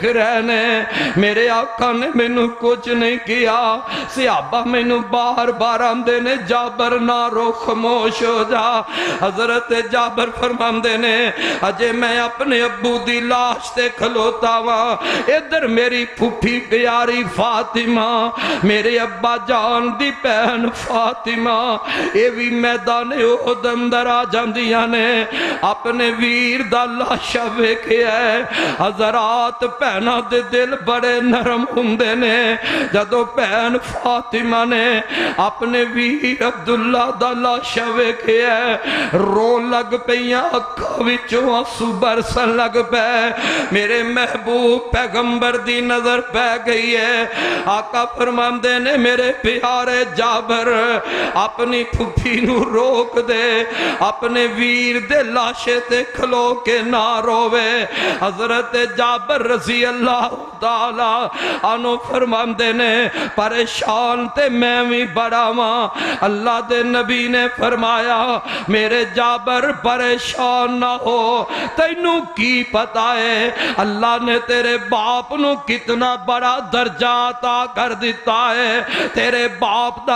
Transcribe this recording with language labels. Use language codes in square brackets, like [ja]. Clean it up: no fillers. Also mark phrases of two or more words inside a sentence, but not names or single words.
[pa] رہنے میرے آقا نے میں نو کچھ نہیں کیا صحابہ میں نو بار بار آمدے نے جابر نہ رو خاموش ہو جا حضرت جابر فرماندے نے اجے میں اپنے ابو دی لاش تے کھلوتا ہوا ادھر میری پھوپھی پیاری فاطمہ میرے ابا جان دی بہن فاطمہ اے بھی میدان احد اندر آ جاندیاں نے اپنے ویر دا لاشا ویکھیا ہے حضرات بہناں دے دل بڑے نرم ہوندے نے جدوں بہن فاطمہ نے اپنے ویر عبداللہ دا لاشا ویکھیا ہے رون لگ پیاں اکھاں وچوں آنسو برسن لگ پے میرے محبوب پیغمبر دی نظر پہ گئی ہے آقا فرماندے نے میرے پیارے جابر اپنی پھوپھی نو روک دے اپنے ویر دے لاشے تے کھلو کے نہ روے حضرت جابر رضی اللہ تعالیٰ عنہ فرماندے نے پریشان تے میں بھی بڑا ماں اللہ دے نبی نے فرمایا میرے جابر پریشان نہ ہو تینوں کی پتہ ہے اللہ نے تیرے باپ نو کتنا بڑا درجہ عطا کر دیتا ہے تیرے باپ دا